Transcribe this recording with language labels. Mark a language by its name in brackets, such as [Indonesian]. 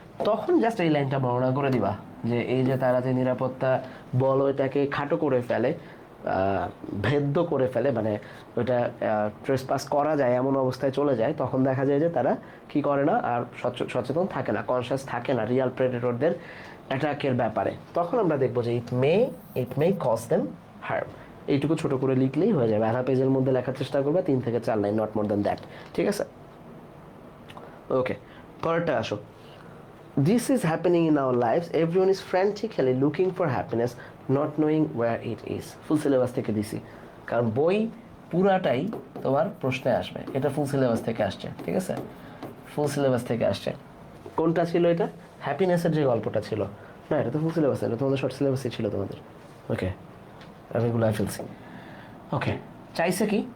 [Bangla] তখন জাস্ট এই লাইনটা বর্ণনা করে দিবা যে এই যে তারা যে নিরাপত্তা বলয়টাকে খাটো করে ফেলে, ভেদ্য করে ফেলে, মানে ওইটা ট্রেসপাস করা যায় এমন অবস্থায় চলে যায়, তখন দেখা যায় যে তারা কি করে না, আর সচেতন থাকে না, কনসিয়াস থাকে না রিয়াল প্রেডেটরদের অ্যাটাকের ব্যাপারে। তখন আমরা দেখবো যে [English] It may cause them harm. [Bangla] এইটুকু ছোট করে লিখলেই হয়ে যাবে, আধা পেজের মধ্যে লেখার চেষ্টা করবে, 3 থেকে 4 line, [English] Not more than that. [Bangla] ঠিক আছে, ওকে, পরেরটা আসো। [English] This is happening in our lives. Everyone is frantically looking for happiness, not knowing where it is. [Bangla] Full syllabus থেকে দিছি, কারণ বই পুরাটাই তোমার প্রশ্নে আসবে। এটা ফুল সিলেবাস থেকে আসছে, ঠিক আছে, ফুল সিলেবাস থেকে আসছে। কোনটা ছিল এটা? হ্যাপিনেসের যে গল্পটা ছিল না, এটা তো ফুল সিলেবাস, এটা তোমাদের শর্ট সিলেবাসই ছিল তোমাদের। ওকে, আমি গুলাই ফেলছি। ওকে, চাইছে কি?